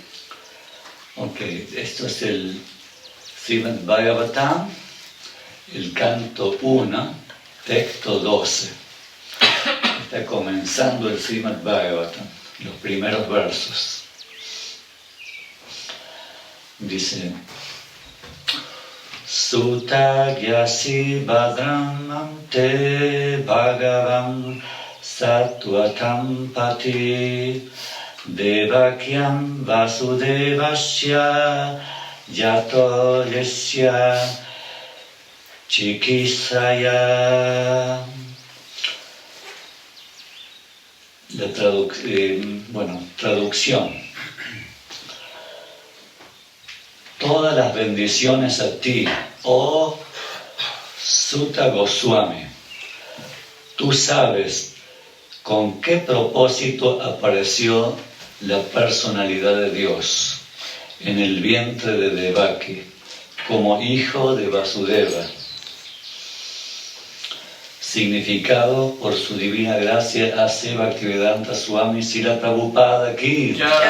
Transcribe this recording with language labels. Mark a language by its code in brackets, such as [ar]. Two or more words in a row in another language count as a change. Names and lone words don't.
[es] Ok, esto es el Srimad Bhagavatam, el canto 1, texto 12. Está comenzando el Srimad Bhagavatam, los primeros versos. Dice: [sa] Sutta gyasi bhadram te bhagavam sattvatam pati devakyam vasudevasya yato yasya chikisaya. [es] La traducción. Todas las bendiciones a ti, oh Sutta Goswami. Tú sabes con qué propósito apareció la personalidad de Dios en el vientre de Devaki, como hijo de Vasudeva, significado por su divina gracia hace Bhaktivedanta Swami Srila Prabhupada Ki.